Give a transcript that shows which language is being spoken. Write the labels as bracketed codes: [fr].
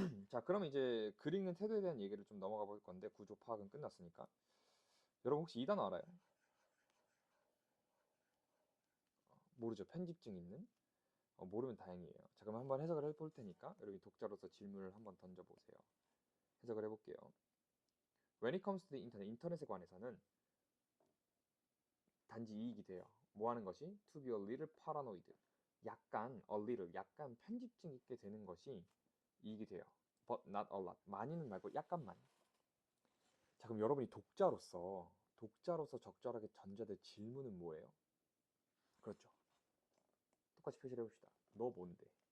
[ko] 자, 그럼 이제 글 읽는 태도에 대한 얘기를 좀 넘어가 볼 건데 구조 파악은 끝났으니까. 여러분 혹시 이 단어 알아요? 모르죠? 편집증 있는? 모르면 다행이에요. 자, 그럼 한번 해석을 해볼 테니까 여러분이 독자로서 질문을 한번 던져보세요. 해석을 해볼게요. [en] When it comes to the internet, [ko] 인터넷에 관해서는 단지 이익이 돼요. 뭐 하는 것이? [en] To be a little paranoid. [ko] 약간 편집증 있게 되는 것이 이익이 돼요. [en] But not a lot. [ko] 많이는 말고 약간만. 자, 그럼 여러분이 독자로서 적절하게 던져야 될 질문은 뭐예요? 그렇죠. 똑같이 표시를 해봅시다. 너 뭔데?